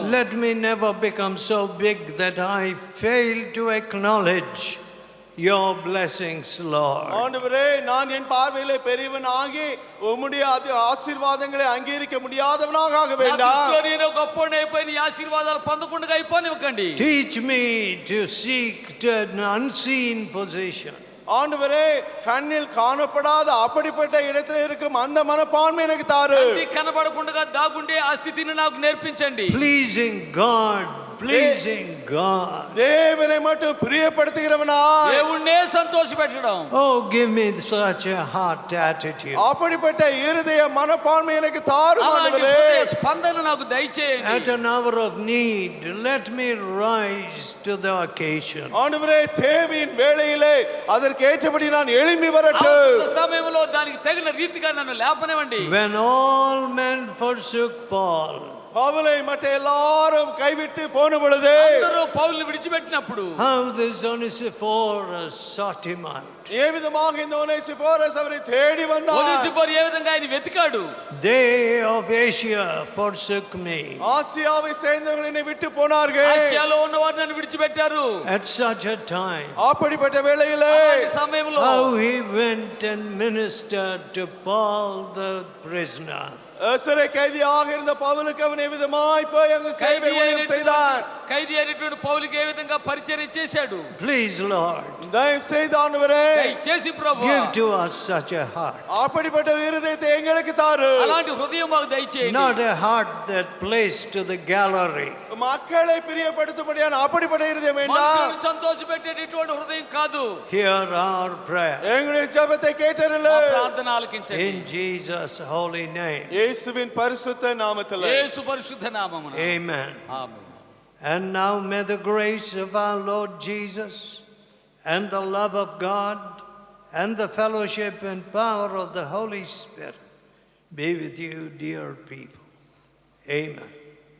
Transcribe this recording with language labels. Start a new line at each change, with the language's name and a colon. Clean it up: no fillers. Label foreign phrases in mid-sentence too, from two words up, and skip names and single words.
English: Let me never become so big that I fail to acknowledge your blessings, Lord.
Tamil: ஆண்டவரே, நான் என் பார்வையிலே பெரியவன் ஆகி உம்முடைய ஆசீர்வாதங்களை அங்கீகரிக்க முடியாதவனாக ஆக வேண்டாம்.
Telugu: నేను గొప్పవాడిని అయిపోయి నీ ఆశీర్వాదాలు పొందకుండా అయిపోనివ్వకండి.
English: Teach me to seek an unseen position.
Tamil: ஆண்டவரே, கண்ணில் காணப்படாத அப்படிப்பட்ட இடத்துல இருக்கும் அந்த மனப்பான்மை எனக்கு தாரு.
Telugu: కనబడకుండా దాగుండే ఆ స్థితిని నాకు నేర్పించండి.
English: Pleasing God, pleasing God.
Tamil: தேவனை மட்டும் பிரியப்படுத்துகிறவனா,
Telugu: దేవుణ్ణే సంతోషపెట్టడం.
English: Oh, give me such a heart attitude.
Tamil: அப்படிப்பட்ட இருதய மனப்பான்மை எனக்கு தாரு ஆண்டவரே.
Telugu: స్పందన నాకు దయచేయండి.
English: At an hour of need, let me rise to the occasion.
Tamil: ஆண்டவரே, தேவையின் வேளையிலே அதற்கு ஏற்றபடி நான் எழும்பி வரட்டும்.
Telugu: సమయంలో దానికి తగిన రీతిగా నన్ను లేపనివ్వండి.
English: When all men forsook Paul,
Tamil: பவுலை மற்ற எல்லாரும் கைவிட்டு போன பொழுது
Telugu: అందరూ పౌలుని విడిచిపెట్టినప్పుడు
English: how this Onesiphorus sought him out.
Tamil: ఏ విధமாக இந்த ஒனேசிபோரஸ் அவரை தேடி வந்தார்.
Telugu: ఒనేసిఫోరు ఏ విధంగా ఆయన వెతికాడు.
English: They of Asia forsook me.
Tamil: ஆசியாவை சேர்ந்தவர்கள் என்னை விட்டு போனார்கள்.
Telugu: ఆసియాలో ఉన్నవారు నన్ను విడిచిపెట్టారు.
English: At such a time,
Tamil: அப்படிப்பட்ட வேளையிலே
Telugu: అలాంటి సమయంలో
English: how he went and ministered to Paul the prisoner.
Tamil: சிறை கைதியாக இருந்த பவுலுக்கு அவன் எவ்விதமாய் போய் அங்கு சேவை ஊழியம் செய்தான்.
Telugu: ఖైదీ అయినటువంటి పౌలుకి ఏ విధంగా పరిచర్య చేశాడు.
English: Please, Lord,
Tamil: தயவு செய்து ஆண்டவரே,
Telugu: దయచేసి ప్రభువా
English: give to us such a heart.
Tamil: அப்படிப்பட்ட இருதயத்தை எங்களுக்கு தாரு.
Telugu: అలాంటి హృదయం మాకు దయచేయండి.
English: Not a heart that plays to the gallery.
Tamil: மக்களை பிரியப்படுத்தும்படியான அப்படிப்பட்ட இருதயம் வேண்டாம்.
Telugu: మనుషులను సంతోషపెట్టేటటువంటి హృదయం కాదు.
English: Hear our prayer.
Tamil: எங்களுடைய ஜெபத்தை கேட்டருளு.
Telugu: మా ప్రార్థన ఆలకించండి.
English: In Jesus' holy name.
Tamil: இயேசுவின் பரிசுத்த நாமத்திலே.
Telugu: యేసు పరిశుద్ధ నామమున.
English: Amen.
Telugu: ఆమేన్.
English: And now may the grace of our Lord Jesus and the love of God and the fellowship and power of the Holy Spirit be with you, dear people. Amen.